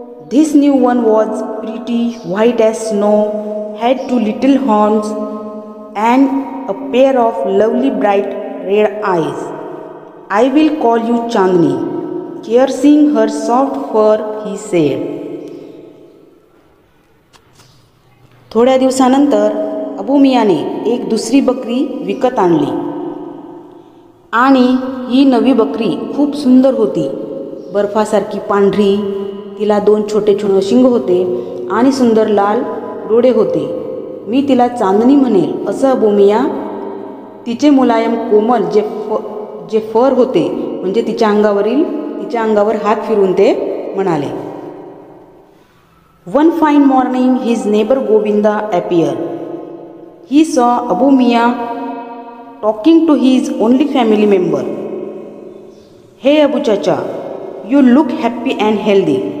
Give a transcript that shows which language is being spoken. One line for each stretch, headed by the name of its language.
English: This new one was pretty white as snow, had 2 little horns and a pair of lovely bright red eyes. I will call you Chandni. Caressing her soft fur, he said.
Marathi: थोड्या दिवसानंतर अबू मियाने एक दुसरी बकरी विकत आणली आणि ही नवी बकरी खूप सुंदर होती. बर्फासारखी पांढरी, तिला 2 छोटे छोटे शिंग होते आणि सुंदर लाल डोळे होते. मी तिला चांदणी म्हणेल असं अबोमिया तिचे मुलायम कोमल जे फर होते म्हणजे तिच्या अंगावर हात फिरून ते म्हणाले.
English: One fine morning his neighbor Govinda appeared. He saw Abu Mia talking to his only family member. Hey Abu Chacha, you look happy and healthy.